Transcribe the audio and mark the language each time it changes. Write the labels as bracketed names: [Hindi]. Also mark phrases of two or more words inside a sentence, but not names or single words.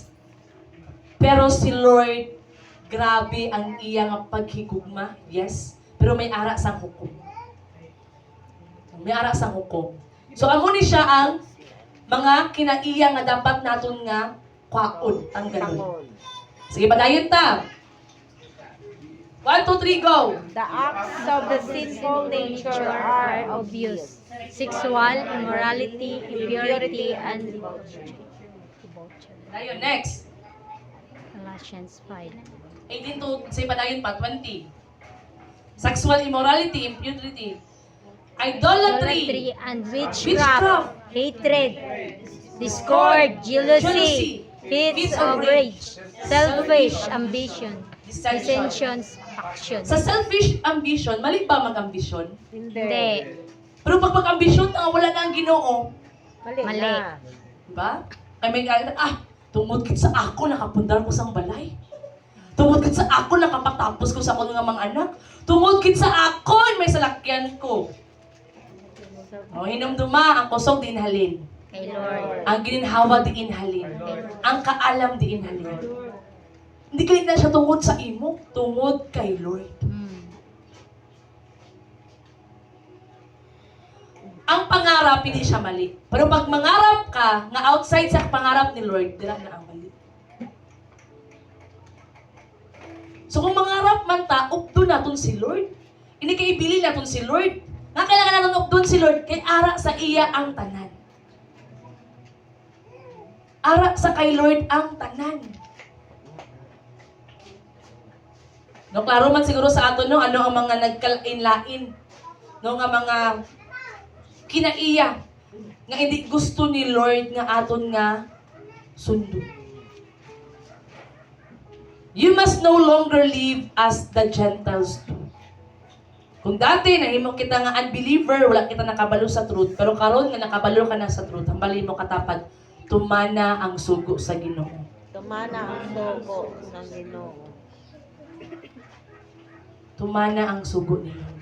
[Hiligaynon] Pero si Lord, grabe ang iyang paghigugma, yes. Pero may ara sang hukom. May ara sang hukom. So amo ni siya ang mga kinaiya nga dapat naton nga kwaon ang ganun. Sige, padayon ta. 1, 2, 3, go! [English] The acts of the sinful nature are Obvious. Sexual immorality, impurity, and debauchery. [Hiligaynon] Padayon, next. Galatians 5. 18 to, sige, padayon pa, 20. [English] Sexual immorality, impurity, idolatry, and Witchcraft. witchcraft, hatred, discord, jealousy, fits of rage, selfish ambition, dissensions, factions. [Hiligaynon] Sa [English] selfish ambition, [Hiligaynon] mali ba mag-ambisyon? Hindi. Pero pag mag-ambisyon, wala na ang Ginoo. Mali. Na. Diba? Kaya may kaya, tungod kit sa ako, nakapundar ko sang balay. Tungod kit sa ako, nakapatapos ko sa akong mga anak. Tungod kit sa ako, may salakyan ko. O, hinumduma, ang kusog di inhalin. Kay Lord. Ang gininhawa di inhalin. Ang kaalam di inhalin. Hindi kalit na siya tungod sa imo, tungod kay Lord. Ang pangarap, hindi siya mali. Pero pag mangarap ka, nga outside sa pangarap ni Lord, dira na ang mali. So kung mangarap man ta, updo naton si Lord. Hindi kay ibili naton si Lord. Nga [Filipino] kailangan natin [Hiligaynon] updon si Lord, kay ara sa iya ang tanan. Ara sa kay Lord ang tanan. No, klaro man siguro sa ato, no, ano ang mga nagkalain-lain. No, nga mga kinaiya nga hindi gusto ni Lord nga aton nga sundo. [English] You must no longer live as the Gentiles do. [Hiligaynon] Kung dati nahimo kita nga unbeliever, wala kita nakabalo sa truth, pero karon nga nakabalo ka na sa truth, hambali mo katapad, tumana ang sugo sa Ginoo. Tumana ang sugo ng Ginoo. Tumana ang sugo ni Lord.